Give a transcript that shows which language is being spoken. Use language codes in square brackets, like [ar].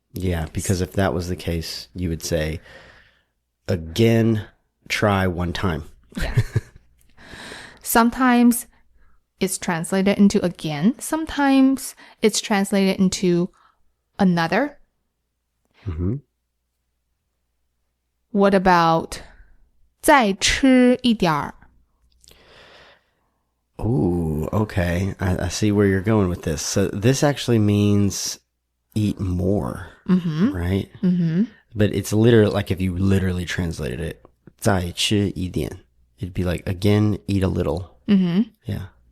[en] Yeah, because if that was the case, you would say, again, try one time. Yeah. Sometimes it's translated into again. Sometimes it's translated into another. What about [zh] 再吃一点儿? [en] Ooh, okay. I see where you're going with this. So this actually means eat more, right? But it's literally like if you literally translated it, [zh] 再吃一点, [en] it'd be like, again, eat a little. Yeah.